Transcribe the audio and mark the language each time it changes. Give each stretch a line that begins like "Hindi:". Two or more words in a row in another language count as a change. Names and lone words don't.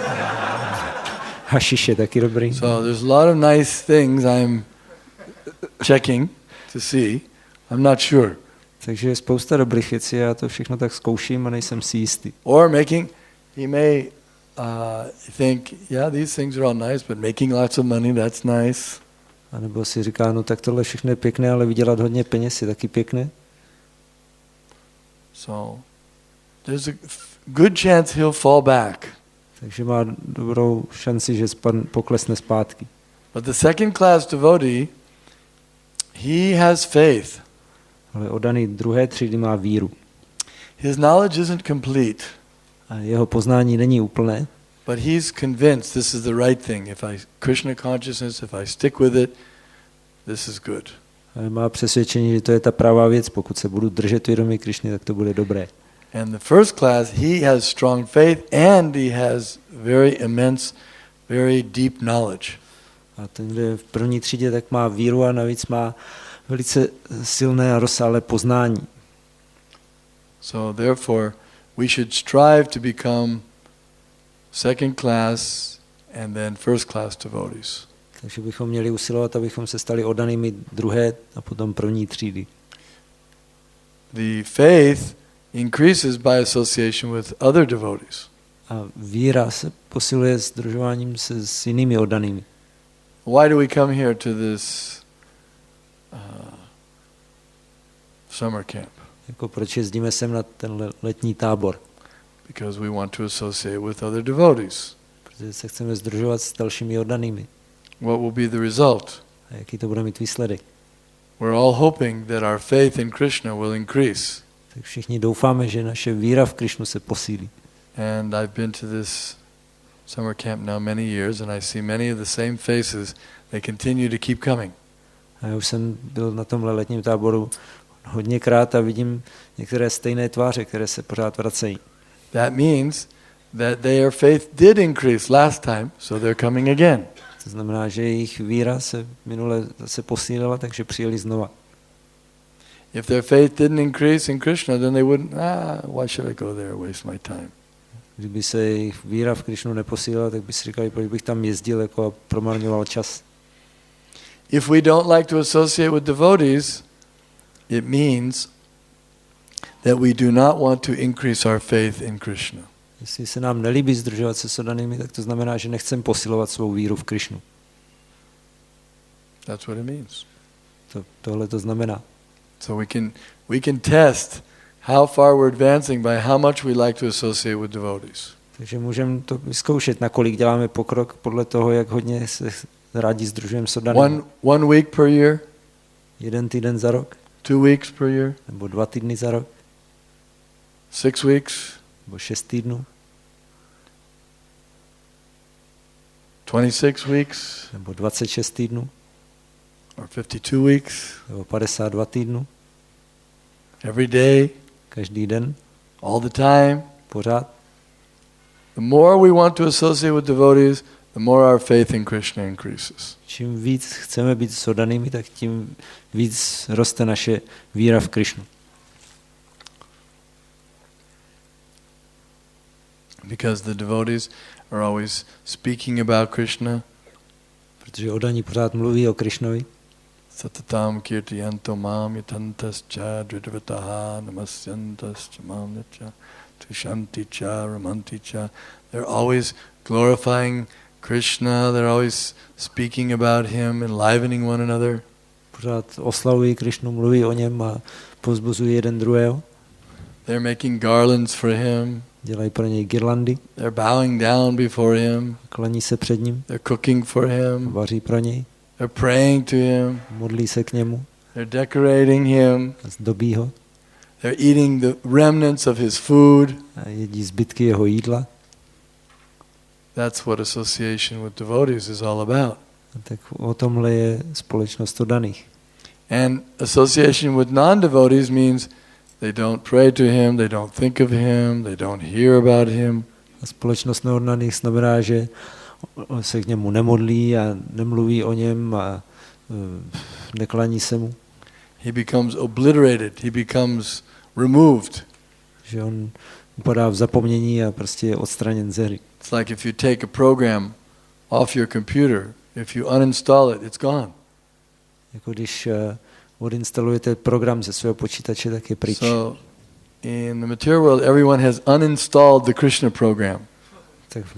Czech: Hashish je taky dobrý.
English: So there's a lot of nice things I'm checking to see. I'm not sure.
Czech: Takže je spousta dobrých věcí, já to všechno tak zkouším a nejsem si jistý.
English: Or he may think, yeah, these things are all nice, but making lots of money, that's nice.
Czech: A nebo si říká, no tak tohle všechno je pěkné, ale vydělat hodně peněz je taky pěkné.
English: So there's a good chance he'll fall back.
Czech: Takže má dobrou šanci, že poklesne zpátky.
English: But the second class devotee, he has faith.
Czech: Ale oddaný druhé třídy má víru.
English: His knowledge isn't complete.
Czech: A jeho poznání není úplné.
English: But he's convinced this is the right thing. Krishna consciousness, if I stick with it, this is good.
Czech: Ale má přesvědčení, že to je ta pravá věc. Pokud se budu držet vědomí Krishny, tak to bude dobré.
English: And the first class, he has strong faith and he has very immense, very deep knowledge.
Czech: A ten, kdo je v první třídě, tak má víru a navíc má velice silné a rozsáhlé poznání.
English: So therefore, we should strive to become second class and then first class devotees.
Czech: Takže bychom měli usilovat, abychom se stali oddanými druhé a potom první třídy.
English: The faith increases by association with other devotees.
Czech: A víra se posiluje sdružováním se s jinými oddanými.
English: Why do we come here to this summer camp?
Czech: Jako proč jezdíme sem na ten letní tábor?
English: Because we want to associate with other devotees.
Czech: Protože se chceme sdružovat s dalšími oddanými.
English: What will be the result?
Czech: A jaký to bude mít výsledek?
English: We're all hoping that our faith in Krishna will increase.
Czech: Tak všichni doufáme, že naše víra v Krišnu se posílí.
English: And I've been to this summer camp now many years, and I see many of the same faces. They continue to keep coming.
Czech: A já už jsem byl na tomhle letním táboru hodněkrát a vidím některé stejné tváře, které se pořád vracejí.
English: That means that their faith did increase last time, so they're coming again.
Czech: To znamená, že jejich víra se minule zase posílila, takže přijeli znova.
English: If their faith didn't increase in Krishna, then they wouldn't, why should I go there, waste my time?
Czech: Kdyby se jejich víra v Krišnu neposílila, tak by si říkali, proč bych tam jezdil jako a promarňoval čas.
English: If we don't like to associate with devotees, it means that we do not want to increase our faith in Krishna.
Czech: Jestli se nám nelíbí združovat se s oddanými, tak to znamená, že nechceme posilovat svou víru v Krišnu.
English: That's what it means.
Czech: Tohle to znamená.
English: So we can test how far we're advancing by how much we like to associate with devotees.
Czech: Takže můžeme to vyzkoušet, nakolik děláme pokrok podle toho, jak hodně se rádi združujeme s oddanými.
English: One week per year?
Czech: 1 týden za rok?
English: 2 weeks per year?
Czech: Nebo 2 týdny za rok?
English: 6 weeks?
Czech: Nebo 6 týdnů?
English: 26 weeks?
Czech: Nebo 26 týdnů?
English: Or 52 weeks?
Czech: Nebo 52 týdnů?
English: Every day?
Czech: Každý den?
English: All the time?
Czech: Pořád?
English: The more we want to associate with devotees, the more our faith in Krishna increases.
Czech: Čím víc chceme být s oddanými, tak tím víc roste naše víra v Krišnu.
English: Because the devotees are always speaking about Krishna.
Czech: Protože oddaní pořád mluví o Krišnovi.
Sanskrit: सततं कीर्तयन्तो मां यतन्तश्च दृढव्रताः नमस्यन्तश्च मां याच तुष्यन्तिच रमन्तिच.
English: They're always glorifying Krishna, they're always speaking about him, enlivening one another.
Czech: Pořád oslavují Krišnu, mluví o něm a povzbuzují jeden druhého.
English: They're making garlands for him.
Czech: Dělají pro něj girlandy.
English: They're bowing down before him.
Czech: Klaní se před ním.
English: They're cooking for him.
Czech: Vaří pro něj.
English: They're praying to him.
Czech: Modlí se k němu.
English: They're decorating him.
Czech: Zdobí ho.
English: They're eating the remnants of his food.
Czech: A jedí zbytky jeho jídla.
English: That's what association with devotees is all about.
Czech: A tak o tomhle je společnost oddaných.
English: And association with non-devotees means they don't pray to him, they don't think of him, they don't hear about him.
Czech: A společnost neoddaných znamená, že se k němu nemodlí a nemluví o něm a neklaní se mu.
English: He becomes obliterated, he becomes removed.
Czech: Že on upadá v zapomnění a prostě je odstraněn ze hry.
English: It's like if you take a program off your computer, if you uninstall it, it's gone.
Czech: Jako když odinstalujete program ze svého počítače, tak je pryč.
English: So in the material world, everyone has uninstalled the Krishna program.
Czech: Tak v